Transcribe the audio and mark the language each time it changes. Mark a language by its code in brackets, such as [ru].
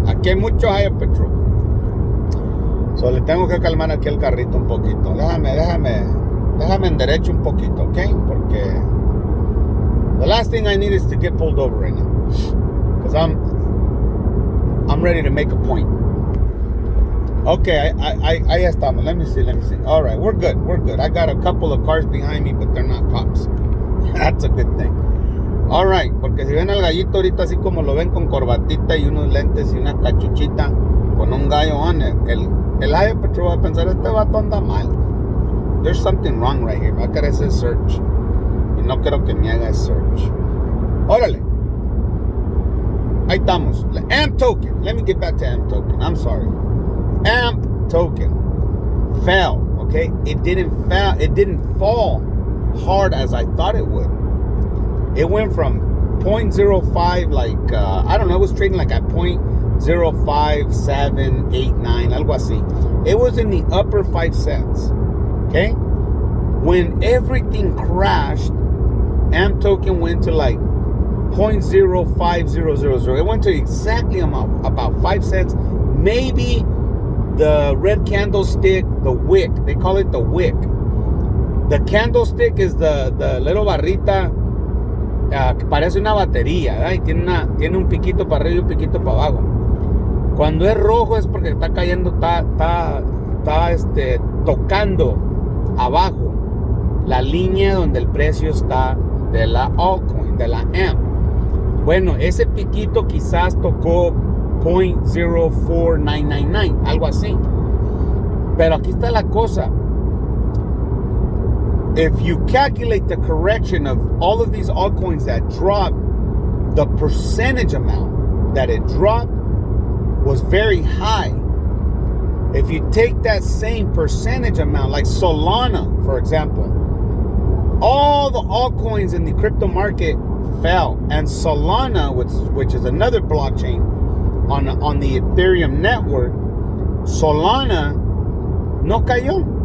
[es] Aquí hay mucho highway patrol. So le tengo que calmar aquí el carrito un poquito. Déjame en derecho un poquito, ¿ok? Porque [en] the last thing I need is to get pulled over right now, because I'm ready to make a point. Okay, ahí estamos. Let me see. All right, we're good. I got a couple of cars behind me, but they're not cops. That's a good thing. Alright, [es] porque si ven al gallito ahorita así como lo ven con corbatita y unos lentes y una cachuchita con un gallo [en] on it, [es] el High Patrol va a pensar, este vato anda mal. [en] There's something wrong right here. [es] Va a querer hacer search. Y no quiero que me haga search. Órale. Ahí estamos. La AMP token. [en] Let me get back to AMP token. I'm sorry. AMP token fell. Okay, it didn't fall hard as I thought it would. It went from 0.05, like I don't know, it was trading like at 0.05789, [es] algo así. [en] It was in the upper 5 cents. Okay, when everything crashed, AMP token went to like 0.05000. It went to exactly about 5 cents. Maybe the red candlestick, the wick, they call it the wick. The candlestick is the little [es] barrita que parece una batería, ¿verdad? Y tiene un piquito para arriba y un piquito para abajo. Cuando es rojo es porque está cayendo, está tocando abajo la línea donde el precio está de la altcoin, de la AMP. Bueno, ese piquito quizás tocó 0.04999, algo así. Pero aquí está la cosa. [en] If you calculate the correction of all of these altcoins that dropped, the percentage amount that it dropped was very high. If you take that same percentage amount, like Solana, for example, all the altcoins in the crypto market fell, and Solana, which is another blockchain on the Ethereum network, [es] Solana no cayó.